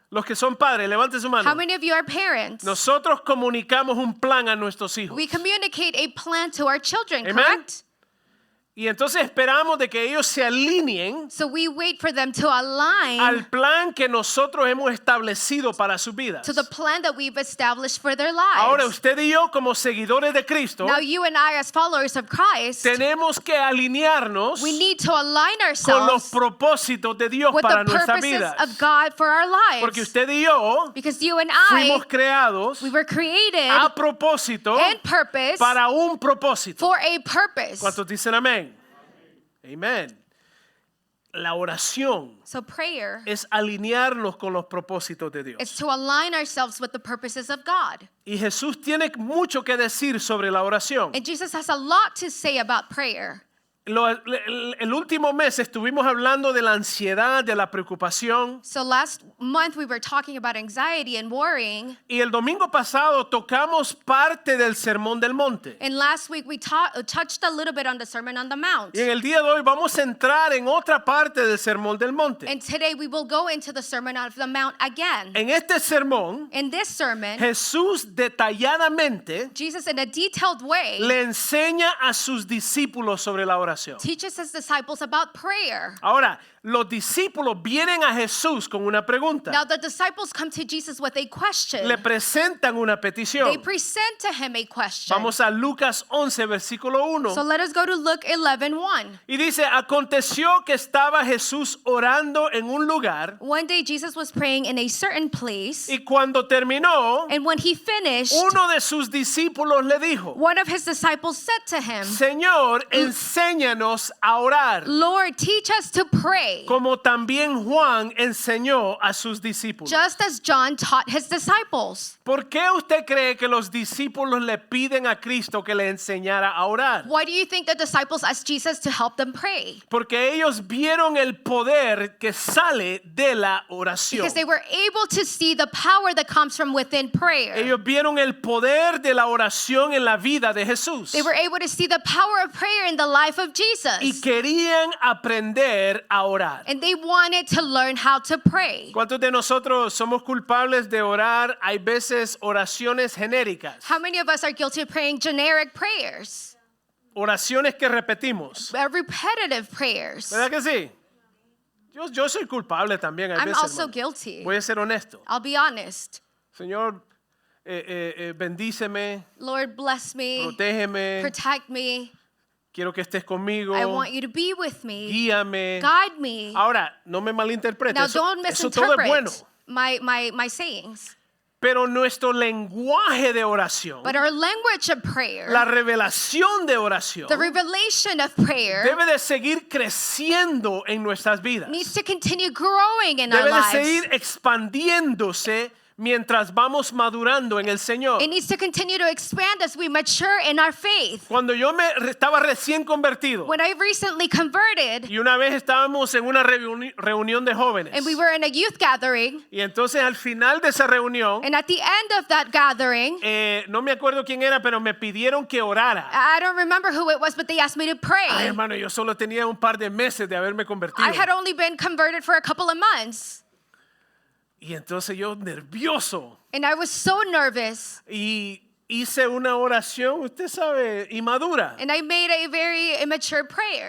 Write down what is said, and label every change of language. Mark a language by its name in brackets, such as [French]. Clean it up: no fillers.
[Spanish] Los que son padres, levante su [English] How [Spanish] mano. [English] many of you are parents? [Spanish] Nosotros comunicamos un plan a nuestros hijos. [English] We communicate a plan to our children, Amen. correct? [Spanish] Y entonces esperamos de que ellos se alineen [English] So we wait for them to align [Spanish] al plan que nosotros hemos establecido para sus vidas. [English] to the plan that we've established for their lives. [Spanish] Ahora usted y yo como seguidores de Cristo [English] Now you and I as followers of Christ, [Spanish] tenemos que alinearnos [English] we need to align [Spanish] con los [English] ourselves [Spanish] propósitos de Dios [English] with [Spanish] para [English] the [Spanish] nuestras [English] purposes [Spanish] vidas. [English] of God for our [Spanish] Porque [English] lives. [Spanish] usted y yo [English] Because you and I, [Spanish] fuimos creados [English] we were created [Spanish] a propósito [English] and purpose [Spanish] para un propósito. [English] for a purpose. [Spanish] ¿Cuántos dicen amén? Amén. La oración [English] So prayer [Spanish] es alinearnos con los propósitos de [English] is [Spanish] Dios. [English] to align ourselves with the purposes of God. [Spanish] Y Jesús tiene mucho que decir sobre la oración. [English] And Jesus has a lot to say about prayer. [Spanish] El último mes estuvimos hablando de la ansiedad, de la preocupación. [English] So last month we were talking about anxiety and worrying. [Spanish] Y el domingo pasado tocamos parte del Sermón del Monte. [English] And last week we touched a little bit on the Sermon on the Mount. [Spanish] Y en el día de hoy vamos a entrar en otra parte del Sermón del Monte. [English] And today we will go into the Sermon on the Mount again. [Spanish] En este sermón, [English] In this sermon, [Spanish] Jesús detalladamente [English] Jesus in a detailed way [Spanish] le enseña a sus discípulos sobre la oración. [English] teaches his disciples about prayer. [Spanish] Ahora, los discípulos vienen a Jesús con una pregunta. [English] Now the disciples come to Jesus with a question. [Spanish] Le presentan una [English] They [Spanish] petición. [English] present to him a question. [Spanish] Vamos a Lucas 11, versículo 1. [English] So let us go to Luke 11:1. [Spanish] Y dice, aconteció que estaba Jesús orando en un lugar [English] One day Jesus was praying in a certain place, [Spanish] y cuando terminó, [English] and when he finished, [Spanish] uno de sus discípulos le dijo, [English] one of his disciples said to him, [Spanish] Señor, enséñanos a orar, [English] Lord, teach us to pray, [Spanish] como también Juan enseñó a sus discípulos. [English] just as John taught his disciples. [Spanish] ¿Por qué usted cree que los discípulos le piden a Cristo que le enseñara a orar? [English] Why do you think the disciples asked Jesus to help them pray? [Spanish] Porque ellos vieron el poder que sale de la oración. [English] Because they were able to see the power that comes from within prayer. [Spanish] Ellos vieron el poder de la oración en la vida de Jesús. [English] They were able to see the power of prayer in the life of [Spanish] Y [English] Jesus. [Spanish] querían aprender a orar. [English] And they wanted to learn how to pray. [Spanish] ¿Cuántos de nosotros somos culpables de orar? Hay veces oraciones genéricas, [English] How many of us are guilty of praying generic prayers? [Spanish] oraciones que repetimos. [English] Repetitive prayers. [Spanish] ¿Verdad que sí? Yo soy culpable también. Hay [English] I'm also [Spanish] hermano. [English] guilty. [Spanish] Voy a ser honesto. [English] I'll be honest. [Spanish] Señor, bendíceme, [English] Lord, bless me, [Spanish] protégeme, [English] protect me. [Spanish] quiero que estés conmigo, [English] I want you to be with me, [Spanish] guíame. [English] guide me. [Spanish] Ahora, no me malinterprete, [English] Now, [Spanish] eso, [English] don't [Spanish] eso todo es bueno. [English] misinterpret my sayings. [Spanish] Pero nuestro lenguaje de oración, [English] But our language of prayer, [Spanish] la revelación de oración, [English] the revelation of prayer, [Spanish] debe de seguir creciendo en nuestras vidas. [English] needs to continue growing in our [Spanish] Debe de [English] lives. [Spanish] seguir expandiéndose mientras vamos madurando en el Señor. [English] It needs to continue to expand as we mature in our faith. [Spanish] Cuando yo estaba recién convertido [English] When I recently converted, [Spanish] y una vez estábamos en una reunión de jóvenes [English] and we were in a youth gathering, [Spanish] y entonces al final de esa reunión, [English] and at the end of that gathering, [Spanish] no me acuerdo quién era, pero me pidieron que orara. [English] I don't remember who it was, but they asked me to [Spanish] Ay, [English] pray. [Spanish] hermano, yo solo tenía un par de meses de haberme convertido. [English] I had only been converted for a couple of months, [Spanish] Y entonces yo nervioso [English] and I was so nervous, [Spanish] y hice una oración, usted sabe, inmadura, [English] and I made a very immature prayer,